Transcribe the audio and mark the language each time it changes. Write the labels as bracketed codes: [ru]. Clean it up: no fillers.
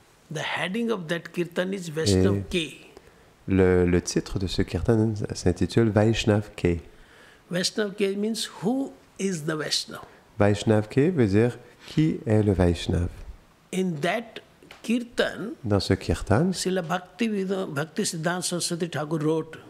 [en] The heading of that kirtan is Vaishnav K. [fr] Le titre de ce kirtan s'intitule Vaishnav K. [en] Vaishnav K means who is the Vaishnav. [fr] Vaishnav K veut dire qui est le Vaishnav. [en] In that kirtan, [fr] Dans ce kirtan, [en] Srila Bhakti Siddhanta Saraswati Thakur wrote,